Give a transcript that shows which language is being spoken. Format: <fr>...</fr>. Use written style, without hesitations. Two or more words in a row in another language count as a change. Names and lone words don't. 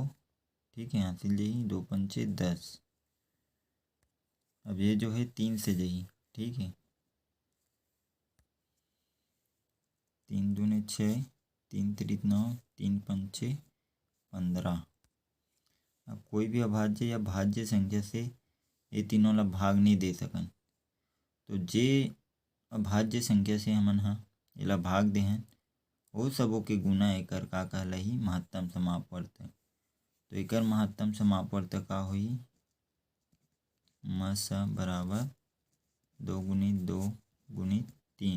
<hne>ठीक है। हासिल जाही 2 पंचे 10। अब ये जो है 3 से जाही। ठीक है। 3 दूने 6, 3 त्रिक 9, 3 पंचे 15। अब कोई भी अभाज्य या भाज्य संख्या से ये तीनों ला भाग नहीं दे सकन। तो जे अभाज्य संख्या से हमन ह एला भाग देहन वो सबो के गुना एकर का कहलाही महत्तम समापवर्तक। तो एकर महत्तम समापवर्तक का होही मस बराबर 2 गुणित 2 गुणित 3।</hne>